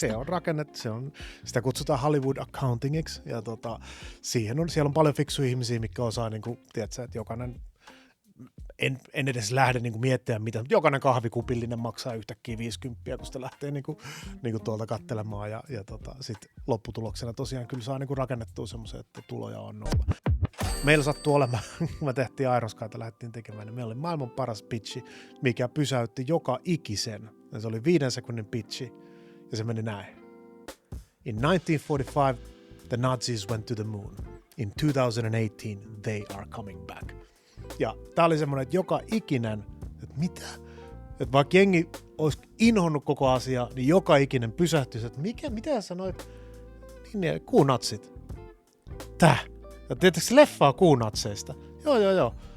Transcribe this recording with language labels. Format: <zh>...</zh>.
<fi>Se on rakennettu, sitä kutsutaan Hollywood accountingiksi, ja siellä on paljon fiksuja ihmisiä, mitkä osaa, niin kuin, tiedätkö, että jokainen, en edes lähde niin kuin miettimään mitä, mutta jokainen kahvikupillinen maksaa yhtäkkiä 50, kun sitä lähtee niin kuin tuolta katselemaan, ja sitten lopputuloksena tosiaan kyllä saa niin kuin rakennettua semmoisen, että tuloja on nolla. Meillä sattuu olemaan, kun me tehtiin Iron Skyta, lähdettiin tekemään, niin meillä oli maailman paras pitchi, mikä pysäytti joka ikisen. Ja se oli 5 sekunnin pitchi, ja se meni näin.</fi> <en>In 1945, the Nazis went to the moon. In 2018, they are coming back.</en> <fi>Ja tää oli semmoinen, että joka ikinen, että mitä? Että vaikka jengi olisi inhonnut koko asia, niin joka ikinen pysähtyisi, että mitä sä sanoit? Niin, kuunatsit. Tää. Ja tietysti leffaa kuunatseista. Joo.</fi>